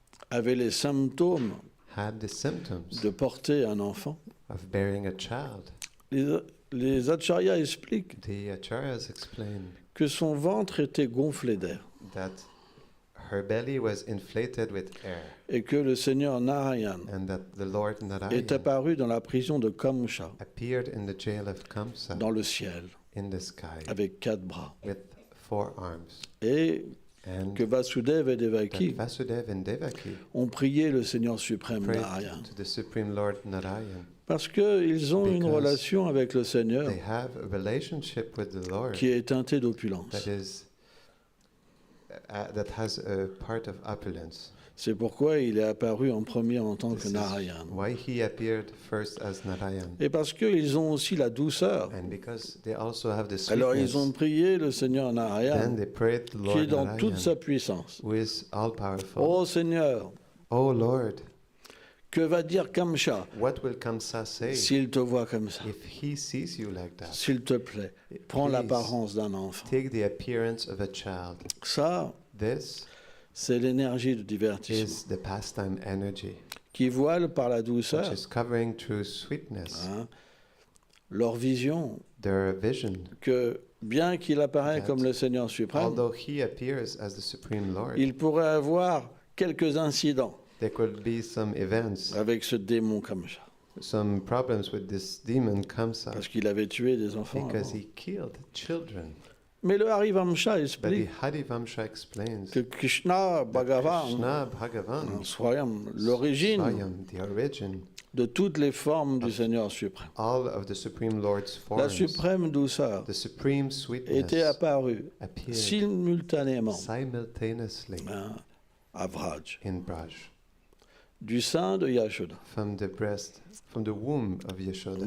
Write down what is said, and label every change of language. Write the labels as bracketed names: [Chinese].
[French] avait les symptômes [English] had the symptoms [French] de porter un enfant, [English] of bearing a child, [French] les acharyas expliquent [English] the acharyas explain [French] que son ventre était gonflé d'air [English] that her belly was inflated with air, [French] et que le Seigneur Narayan [English] and that the Lord [French] est [English] Narayan [French] apparu dans la prison de Kamsa, [English] appeared in the jail of Kamsa, [French] dans le ciel, [English] in the sky, [French] avec 4 bras. [English] with 4 arms, [French] Et [English] and [French] que Vasudev et [English] that [French] Devaki [English] Vasudev and Devaki [French] ont prié le Seigneur suprême [English] prayed [French] Narayan. [English] to the Supreme Lord Narayan. [French] Parce qu'ils ont une [English] Because [French] relation avec le Seigneur [English] They have a relationship with the Lord [French] qui est teintée d'opulence. [English] that has a part of opulence. [French] C'est pourquoi il est apparu en premier en tant [English] This [French] que [English] is [French] Narayan. [English] why he appeared first as Narayan. [French] Et parce qu'ils ont aussi la douceur. [English] And because they also have the [French] Alors ils [English] sweetness, [French] ont prié le Seigneur [English] then [French] Narayan, [English] they prayed the [French] qui [English] Lord [French] est dans [English] Narayan, [French] toute sa puissance. [English] who is all-powerful. [French] Ô Seigneur, [English] Oh Lord, [French] que va dire Kamsa [English] what will Kamsa say [French] s'il te voit comme ça? [English] if he sees you like that? [French] S'il te plaît, prends [English] Please, [French] l'apparence d'un enfant. [English] take the appearance of a child. [French] Ça, [English] This [French] c'est l'énergie du divertissement [English] is the pastime energy, [French] qui voile par la [English] which [French] douceur [English] is covering through sweetness [French] leur vision [English] their vision. [French] que bien qu'il apparaît [English] That [French] comme le Seigneur suprême, [English] Although he appears as the Supreme Lord, [French] il pourrait avoir quelques incidents [English] there could be some events, [French] avec ce démon Kamsa, [English] some problems with this demon Kamsa, [French] parce qu'il avait tué des enfants [English] because [French] avant. [English] he killed children [French] Mais le Harivamsha [English] But the [French] explique [English] Harivamsha explains [French] que Krishna [English] that [French] Bhagavan, [English] Krishna Bhagavan, [French] l'origine [English] Swayam, the origin, [French] de toutes les formes du Seigneur suprême. [English] all of the Supreme Lord's [French] La [English] forms, [French] suprême douceur [English] the supreme [French] était [English] sweetness [French] apparue [English] appeared [French] simultanément [English] simultaneously [French] à Vraj, [English] in Braj, [French] du sein de Yashoda. [English] from the womb of Yashoda.